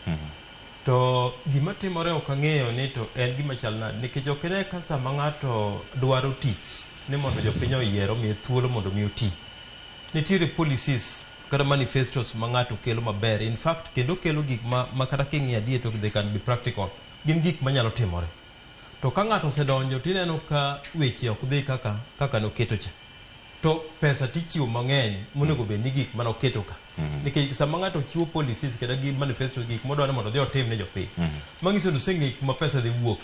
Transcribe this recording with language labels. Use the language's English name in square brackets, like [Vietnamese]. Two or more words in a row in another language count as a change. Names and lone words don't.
[Luo (Kenya and Tanzania)] To gima timore ok ang'eyo ni to en gima chal nade nikech ok ne ka sama ng'ato dwaro tich ni mondo jopiny oyiero miye thuolo mondo mi oti. Nitiere policies kata manifestos ma ng'ato kelo maber, [English] in fact [Luo (Kenya and Tanzania)] kendo kelo gik ma kata king'iyo adier to [English] they can be practical, [Luo (Kenya and Tanzania)] gin gik manyalo timore. To ka ng'ato osedonjo tineno ka weche ok dhi kaka noketo cha, to pesa tichiwo mang'eny monego bed ni gik manoketo ka. Nikech sama ng'ato chiwo policies kata gi manifestos gik modwaro mondo dhi otim ne jopiny, mang'iso ni oseng'e kuma pesa dhi wuoke.